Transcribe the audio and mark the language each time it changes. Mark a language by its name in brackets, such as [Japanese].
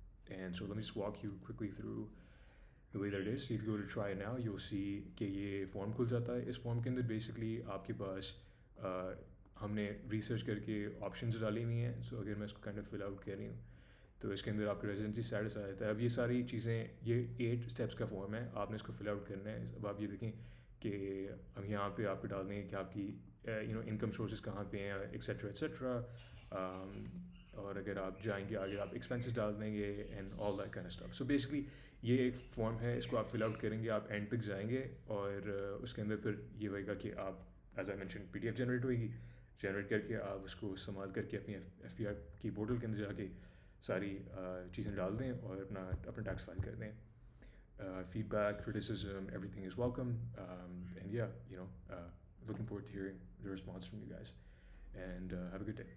[English] And so let me just walk you quickly through the way that it is. So if you go to try it now, you'll see [Urdu] کہ یہ form کھل جاتا ہے. اس form کے اندر basically آپ کے پاس ہم نے ریسرچ کر کے آپشنز ڈالی ہوئی ہیں. سو اگر میں اس کو کائنڈ آف فل آؤٹ کر رہی ہوں تو اس کے اندر آپ کا ریزیڈنسی اسٹیٹس آ جاتا ہے. اب یہ ساری چیزیں, یہ 8 اسٹیپس کا فارم ہے, آپ نے اس کو فل آؤٹ کرنا ہے. اب آپ یہ دیکھیں کہ ہم یہاں پہ آپ کو ڈال دیں گے کہ آپ کی انکم سورسز کہاں پہ ہیں, ایکسیٹرا ایٹسیٹرا. اور اگر آپ جائیں گے آگے آپ ایکسپینسز ڈال دیں گے [English] And all that kind of stuff. [Urdu] So basically یہ ایک فارم ہے, اس کو آپ فل آؤٹ کریں گے, آپ اینڈ تک جائیں گے, اور اس کے اندر پھر یہ ہوئے گا کہ آپ as I mention P D F generate ہوئے گی. جنریٹ کر کے آپ اس کو استعمال کر کے اپنی ایف پی آر کی پورٹل کے اندر جا کے ساری چیزیں ڈال دیں اور اپنا ٹیکس فائل کر دیں. [English] Feedback, criticism, everything is welcome. And yeah, looking forward to hearing the response from you guys. And have a good day.